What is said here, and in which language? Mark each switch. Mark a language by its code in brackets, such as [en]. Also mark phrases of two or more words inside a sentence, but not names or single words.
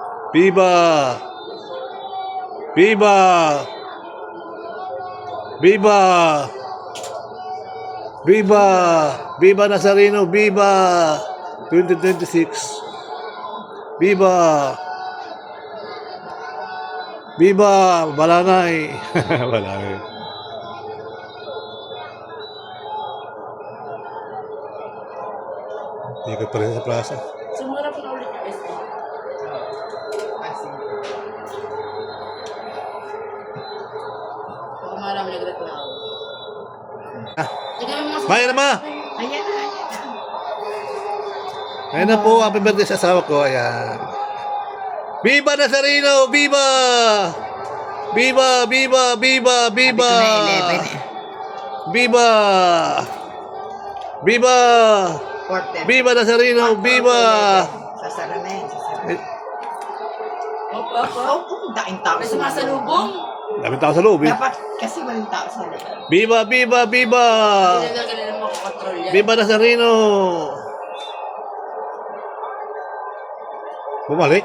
[tl] Viva! Viva! Viva! Viva! Viva Nazareno! Viva! 2026! Viva! Viva! Balanay! Balanay. Ikot pa rin sa plaza. Sumurap na ulit yung SM. Baka marami nagreklamo. Tignan mo mga Bayan na ma! Ayan na. Ayan na po, [en] happy birthday [tl] sa asawa ko. Ayan. Viva Nazareno! Viva! Viva! Viva! Viva! Viva! Viva! Viva! Viva Nazareno! Viva! Sasara na yan. Sasara. Opo, opo. Daing tao May sa sumasalubong. Daming tao sa loob eh. Dapat kasi walang tao sa loob. Viva! Viva! Viva! Hindi na ganun mo kontrol yan. Viva Nazareno! Bumalik?